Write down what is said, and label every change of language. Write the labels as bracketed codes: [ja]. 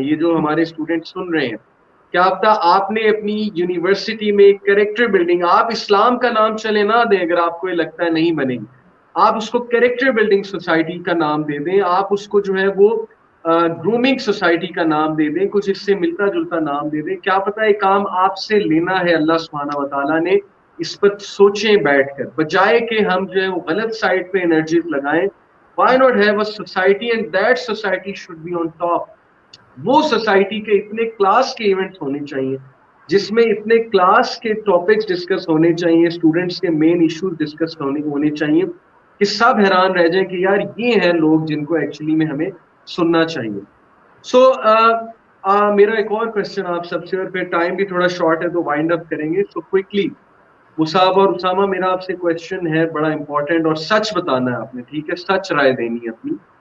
[ur] یہ جو ہمارے اسٹوڈنٹ سن رہے ہیں, کیا پتا آپ نے اپنی یونیورسٹی میں ایک کریکٹر بلڈنگ, آپ اسلام کا نام چلے نہ دیں اگر آپ کو یہ لگتا ہے نہیں بنے گی, آپ اس کو کریکٹر بلڈنگ سوسائٹی کا نام دے دیں, آپ اس کو جو ہے وہ گرومنگ سوسائٹی کا نام دے دیں, کچھ اس سے ملتا جلتا نام دے دیں. کیا پتا یہ کام آپ سے لینا ہے اللہ سبحانہ و تعالیٰ نے, اس پر سوچیں بیٹھ کر, بجائے کہ ہم جو ہے وہ غلط سائڈ پہ انرجیز لگائیں. [en] Why not have a society, and that society should be on top. [ur] وہ سوسائٹی کے اتنے کلاس کے ایونٹس ہونے چاہیے جس میں اتنے کلاس کے ٹاپکس ڈسکس ہونے چاہیے, اسٹوڈنٹس کے مین ایشوز ڈسکس ہونے چاہیے, کہ سب حیران رہ جائیں کہ یار یہ ہیں لوگ جن کو ایکچولی میں ہمیں سننا چاہیے. سو میرا ایک اور کوشچن آپ سب سے, اور پھر ٹائم بھی تھوڑا شارٹ ہے تو وائنڈ اپ کریں گے. سو کوئکلی مصعب اور اسامہ, میرا آپ سے کوشچن ہے بڑا امپورٹنٹ, اور سچ بتانا ہے آپ نے, ٹھیک ہے, سچ رائے دینی ہے اپنی.